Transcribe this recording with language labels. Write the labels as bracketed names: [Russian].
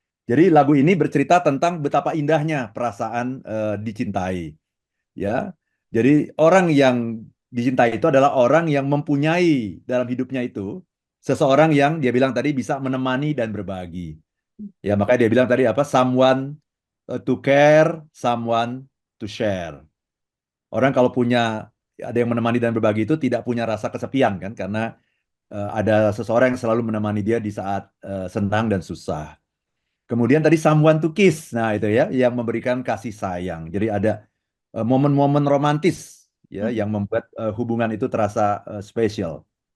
[Indonesian] Jadi lagu ini bercerita tentang betapa indahnya perasaan dicintai, ya. Jadi orang yang dicintai itu adalah orang yang mempunyai dalam hidupnya itu seseorang yang dia bilang tadi bisa menemani dan berbagi. Ya, makanya dia bilang tadi apa? [English] Someone to care, someone to share. [Indonesian] Orang kalau punya ada yang menemani dan berbagi itu tidak punya rasa kesepian kan karena ada seseorang yang selalu menemani dia di saat senang dan susah. Kemudian tadi [English] someone to kiss. [Indonesian] Nah, itu ya yang memberikan kasih sayang. Jadi ada momen-momen romantis ya yang membuat hubungan itu terasa spesial.